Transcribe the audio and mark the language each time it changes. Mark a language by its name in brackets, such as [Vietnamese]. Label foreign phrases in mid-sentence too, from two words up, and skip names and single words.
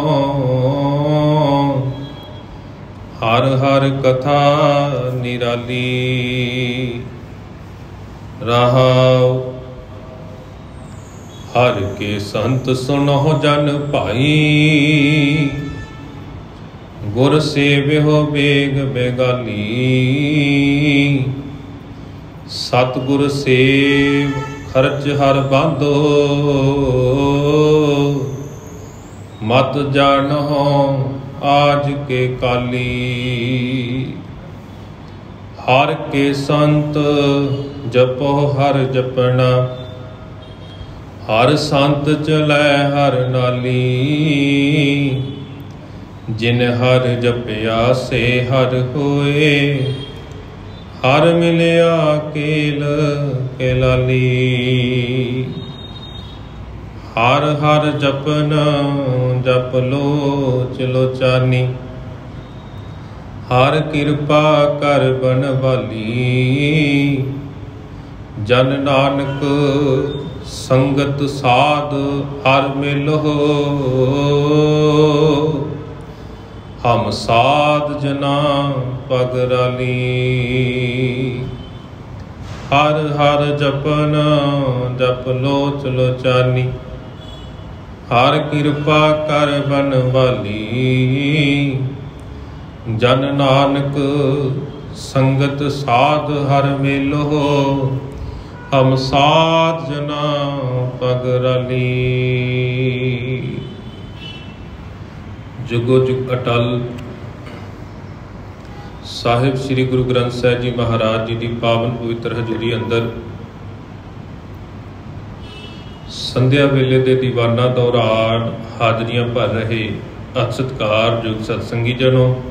[Punjabi] ਹਰ ਹਰ ਕਥਾ ਨਿਰਾਲੀ। ਰਹਾਓ ਹਰ ਕੇ ਸੰਤ ਸੁਨੋ ਜਨ ਭਾਈ। ਗੁਰ ਸੇਵਿਓ ਬੇਗ ਬੇਗਾਲੀ। ਸਤਗੁਰ ਸੇਵ ਖਰਚ ਹਰ ਬਾਂਧੋ। ਮਤ ਜਾਨੋ ਆਜ ਕੇ ਕਾਲੀ। ਹਰ ਕੇ ਸੰਤ ਜਪੋ ਹਰ ਜਪਨਾ। ਹਰ ਸੰਤ ਚਲੈ ਹਰ ਨਾਲੀ। ਜਿਨ ਹਰ ਜਪਿਆ ਸੇ ਹਰ ਹੋਏ। ਹਰ ਮਿਲਿਆ ਕੇਲ ਕੇਲਾਲੀ। ਹਰ ਹਰ ਜਪਨ ਜਪ ਲੋਚ ਲੋਚਾਨੀ। ਹਰ ਕਿਰਪਾ ਕਰ ਬਨਵਾਲੀ। ਜਨ ਨਾਨਕ ਸੰਗਤ ਸਾਧ ਹਰ ਮਿਲੋ। ਹਮ ਸਾਧ ਜਨਾ ਪਗਰਾਲੀ। ਹਰ ਹਰ ਜਪਨ ਜਪ ਲੋਚ ਲੋਚਾਨੀ। ਹਰ ਕਿਰਪਾ ਕਰ ਬਨਵਾਲੀ। ਜਨ ਨਾਨਕ ਸੰਗਤ ਸਾਧ ਹਰ ਮੇਲੋ। ਹਮ ਸਾਧ ਜਨਾ ਪਗਰਾਲੀ। ਜੁਗੋ ਜੁਗ ਅਟੱਲ ਸਾਹਿਬ ਸ੍ਰੀ ਗੁਰੂ ਗ੍ਰੰਥ ਸਾਹਿਬ ਜੀ ਮਹਾਰਾਜ ਜੀ ਕੀ ਪਾਵਨ ਪਵਿੱਤਰ ਹਜ਼ੂਰੀ ਅੰਦਰ ਸੰਧਿਆ ਵੇਲੇ ਦੇ ਦੀਵਾਨਾ ਦੌਰਾਨ ਹਾਜ਼ਰੀਆਂ ਭਰ ਰਹੇ ਅਤ ਸਤਿਕਾਰ ਯੁਗ ਸਤਸੰਗੀ ਜਨੋਂ।